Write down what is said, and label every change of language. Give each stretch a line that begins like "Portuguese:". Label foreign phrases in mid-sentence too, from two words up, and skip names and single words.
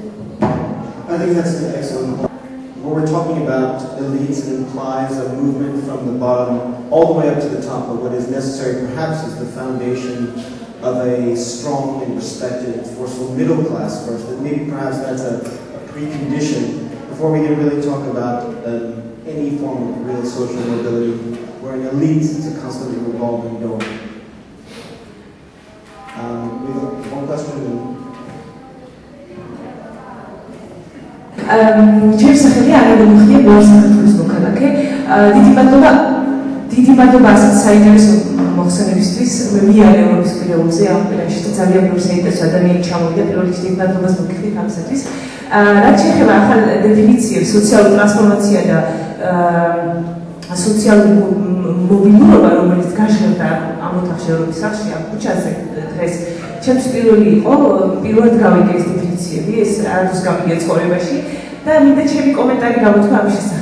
English: I think that's an excellent point. When we're talking about elites, it implies a movement from the bottom all the way up to the top, but what is necessary perhaps is the foundation of a strong and respected, forceful middle class first, and maybe perhaps that's a precondition before we can really talk about any form of real social mobility, where an elite is a constantly revolving door. We have one question. James Sakheli, I'm going to hear more from
Georgian: დიდი მადლობა ასეთ საინტერესო მოხსენებისთვის. მე არ ევროპის პირობებზე ამ პერიოდში ძალიან ბევრი საინტერესო ადამიანი ჩამოვიდა. პირველ რიგში დიდი მადლობას მოგიხდით ამისათვის. რაც შეეხება ახალ დეფინიციებს, სოციალური ტრანსფორმაცია და სოციალური მობილურობა, რომელიც გაჟღერდა ამ ოთახში ევროპის სახში, ამ ქუჩაზე დღეს, ჩემთვის პირველად გავიგე ეს დეფინიციები, ეს არადროს გამიგია ცხოვრებაში და მინდა ჩემი კომენტარი გამოთქვა ამის შესახებ.